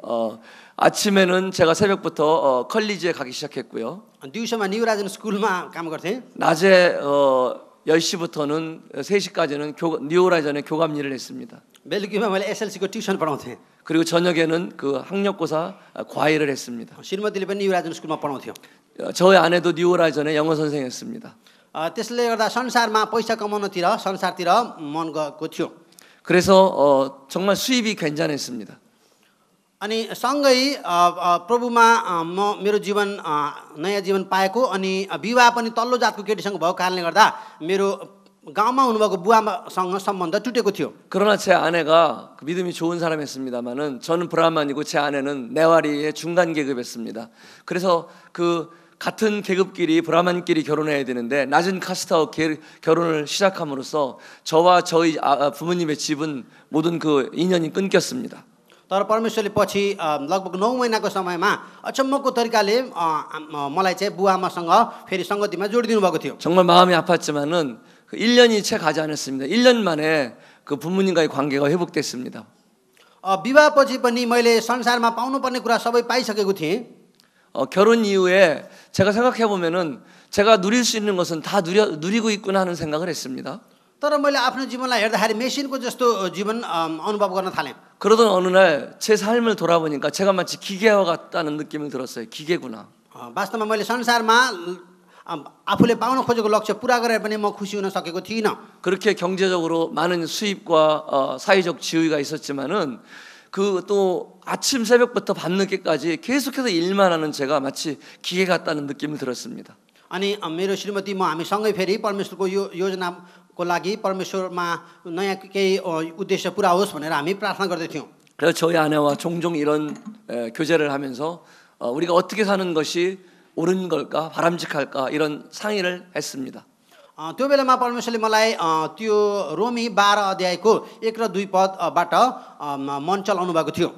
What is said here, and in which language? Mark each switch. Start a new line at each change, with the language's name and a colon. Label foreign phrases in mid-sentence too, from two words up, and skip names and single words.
Korean: 아침에는 제가 새벽부터 컬리지에 가기 시작했고요.
Nepali: दिउँसोमा न्युराजन स्कुलमा काम गर्थेँ
Korean: 낮에 10시부터는 3시까지는 뉴오라이전에 교감 일을 했습니다.
Nepali: बेलुकीमा मैले एसएलसीको ट्युसन पढाउँथेँ
Korean: 그리고 저녁에는 학력고사 과외를 했습니다.
Nepali: श्रीमतीले पनि न्युराजन स्कुलमा पढाउँथ्यो
Korean: 저희 아내도 뉴오라이전에 영어 선생이었습니다.
Nepali: त्यसले गर्दा संसारमा पैसा कमाउनतिर संसारतिर मन गएको थियो
Korean: 그래서 정말 수입이 괜찮았습니다.
Nepali: अनि सँगै प्रभुमा म मेरो जीवन नयाँ जीवन पाएको अनि विवाह पनि तल्लो जातको केटीसँग भएको कारणले गर्दा मेरो गाउँमा हुनुभएको बुवासँग सम्बन्ध टुटेको थियो
Korean: 그러나 제 아내가 믿음이 좋은 사람이었습니다만은 저는 브라만이고 제 아내는 네와리의 중간 계급이었습니다. 그래서 같은 계급끼리 브라만끼리 결혼해야 되는데 낮은 카스트와 결혼을 시작함으로써 저와 저희 부모님의 집은 모든 인연이 끊겼습니다.
Nepali: तर परमेश्वरले पछि लगभग 9 महिनाको समयमा अचम्मको तरिकाले मलाई चाहिँ बुवाआमासँग फेरि संगतिमा जोडिदिनु भएको थियो
Korean: 정말 마음이 아팠지만은 1년이 채 가지 않았습니다. 1년 만에 부모님과의 관계가 회복됐습니다.
Nepali: विवाहपछि पनि मैले संसारमा पाउनुपर्ने कुरा सबै पाइसकेको थिएँ
Korean: 결혼 이후에 제가 생각해 보면은 제가 누릴 수 있는 것은 다 누리고 있구나 하는 생각을 했습니다.
Nepali: तर मैले आफ्नो जीवनलाई हेर्दाखेरि मेसिनको जस्तो जीवन अनुभव गर्न थालेँ.
Korean: 그러던 어느 날 제 삶을 돌아보니까 제가 마치 기계와 같다는 느낌이 들었어요. 기계구나.
Nepali: वास्तवमा मैले संसारमा आफूले पाउन खोजेको लक्ष्य पूरा गरेर पनि म खुसी हुन सकेको थिइनँ.
Korean: 그렇게 경제적으로 많은 수입과 사회적 지위가 있었지만은 또 아침 새벽부터 밤늦게까지 계속해서 일만 하는 제가 마치 기계 같다는 느낌이 들었습니다.
Nepali: अनि मेरो श्रीमती म हामी सँगै फेरि परमेश्वरको यो योजनाको लागि परमेश्वरमा नयाँ केही उद्देश्य पूरा होस् भनेर हामी प्रार्थना गर्दै थियौं.
Korean: 그래서 저희 아내와 종종 이런 교제를 하면서 우리가 어떻게 사는 것이 옳은 걸까, 바람직할까 이런 상의를 했습니다.
Nepali: त्यो बेलामा परमेश्वरले मलाई त्यो रोमी 12 अध्यायको 1 र 2 पदबाट मन चलाउनु भएको थियो.